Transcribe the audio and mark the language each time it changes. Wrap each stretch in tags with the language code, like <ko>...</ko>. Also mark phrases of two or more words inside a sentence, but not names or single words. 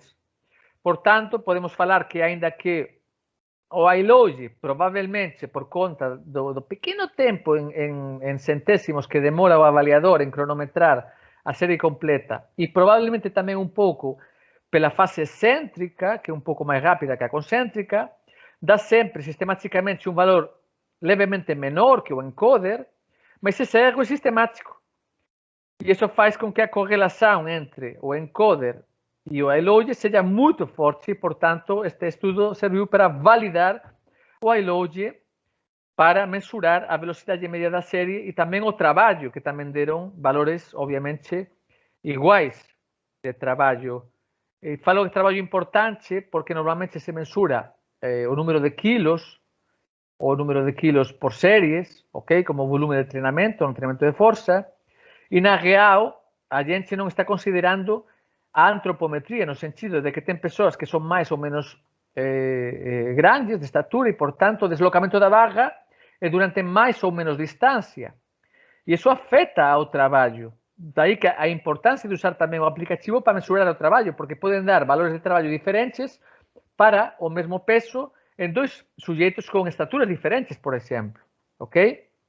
<gl>Por tanto, podemos falar que aínda que o iLoge, probablemente por conta do pequeno tempo en centésimos que demora o avaliador en cronometrar a serie completa, e probablemente tamén un pouco pela fase céntrica, que é un pouco máis rápida que a concéntrica, dá sempre sistematicamente un valor levemente menor que o encoder, mas ese erro é sistemático.</gl> <pt>E iso faz com que a correlação entre o encoder e o iLoge seja muito forte, e, portanto, este estudo serviu para validar o iLoge para mensurar a velocidade média da série e também o trabalho, que também deram valores, obviamente, iguais de trabalho. E falo de trabalho importante porque normalmente se mensura o número de quilos, o número de quilos por series, ok?</pt> <gl>Como volume de treinamento, no treinamento de força, e na real a gente non está considerando a antropometría, no sentido de que ten persoas que son máis ou menos grandes de estatura e, por tanto, o deslocamento da barra é durante máis ou menos distancia. E iso afecta ao traballo. Daí que a importancia de usar tamén o aplicativo para mensurar o traballo, porque poden dar valores de traballo diferentes para o mesmo peso en dois suxeitos con estaturas diferentes, por exemplo, ok?</gl>